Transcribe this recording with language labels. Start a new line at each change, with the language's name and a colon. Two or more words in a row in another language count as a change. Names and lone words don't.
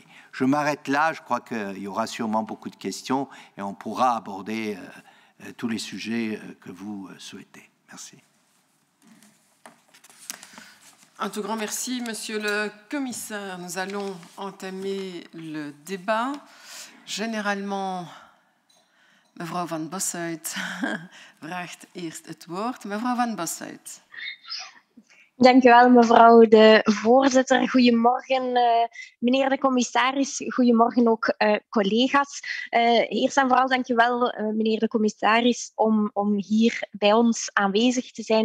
French: Je m'arrête là, je crois qu'il y aura sûrement beaucoup de questions, et on pourra aborder tous les sujets que vous souhaitez. Merci. Un tout grand merci, Monsieur le Commissaire. Nous allons entamer le débat. Généralement,
Dutch: mevrouw Van Bossuyt vraagt eerst het woord. Mevrouw Van Bossuyt. Dank u wel, mevrouw de voorzitter. Goedemorgen, meneer de commissaris. Goedemorgen ook, collega's. Eerst en vooral dank u wel, meneer de commissaris, om hier bij ons aanwezig te zijn.